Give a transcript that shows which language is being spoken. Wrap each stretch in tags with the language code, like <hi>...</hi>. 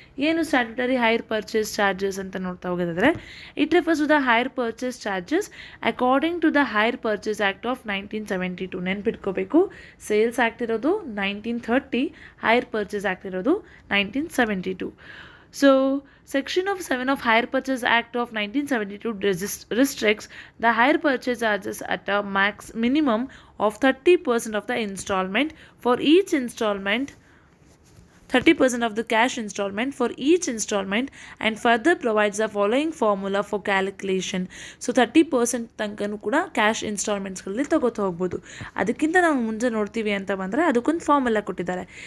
<kn>ಏನು statutory hire purchase charges ಅಂತ ನೋಡ್ತಾ ಹೋಗೋದಾದರೆ,</kn> <en>It refers to the hire purchase charges according to the hire purchase act of 1972.</en> <kn>ನೆನ್ಪಿಟ್ಕೋಬೇಕು, sales act ಇರೋದು 1930, hire purchase act ಇರೋದು 1972.</kn> <en>So, Section of 7 of Hire Purchase Act of 1972 restricts the hire purchase charges at a minimum of 30% of the installment for each installment, 30% of the cash installment for each installment, and further provides the following formula for calculation.</en> <kn>So 30% ತನಕನೂ ಕೂಡ cash ಇನ್ಸ್ಟಾಲ್ಮೆಂಟ್ಸ್ಗಳಲ್ಲಿ ತಗೋತಾ ಹೋಗ್ಬೋದು. ಅದಕ್ಕಿಂತ ನಾವು ಮುಂಚೆ ನೋಡ್ತೀವಿ ಅಂತ ಬಂದರೆ ಅದಕ್ಕೊಂದು ಫಾರ್ಮುಲಾ ಕೊಟ್ಟಿದ್ದಾರೆ.</kn>